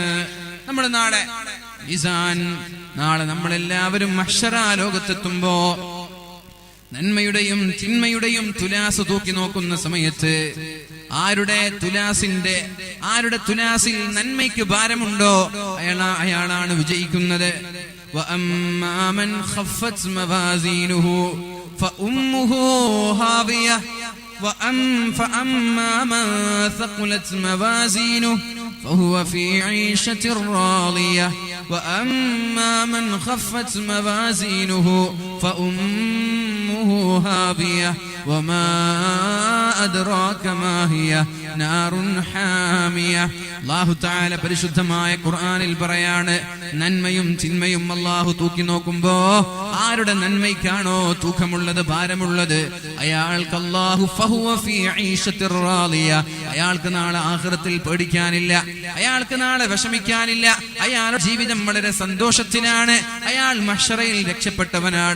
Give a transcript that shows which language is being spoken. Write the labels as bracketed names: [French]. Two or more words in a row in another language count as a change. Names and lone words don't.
[Malayalam] നമ്മുടെ നാളെ നമ്മളെല്ലാവരും മഹ്ശറ ലോകത്തെത്തുമ്പോ നന്മയുടെയും തിന്മയുടെയും തുലാസ് തൂക്കി നോക്കുന്ന സമയത്ത് ആരുടെ തുലാസിൽ നന്മയ്ക്ക് ഭാരമുണ്ടോ അയാളാണ് വിജയിക്കുന്നത്. [Arabic] وأما من خفت موازينه فأمه هاوية فأما من ثقلت موازينه فهو في عيشة راضية وأما من خفت موازينه فأمه هاوية وما أدراك ما هي نار حامية. الله تعالى [Malayalam] പരിശുദ്ധമായ ഖുർആനിൽ പറയാണ്, നന്മയും തിന്മയും അല്ലാഹു തൂക്കി നോക്കുമ്പോ ആരുടെ നന്മയ്ക്കാണോ തൂക്കമുള്ളത്, ഭാരമുള്ളത്, അയാൾക്ക് അല്ലാഹു [Arabic] فهو في عيشة راضية, [Malayalam] അയാൾക്ക് നാളെ ആഖിറത്തിൽ പേടിക്കാനില്ല, അയാൾക്ക് നാളെ വിഷമിക്കാനില്ല, അയാളുടെ ജീവിതം വളരെ സന്തോഷത്തിലാണ്, അയാൾ മഹ്ശറയിൽ രക്ഷപ്പെട്ടവനാണ്.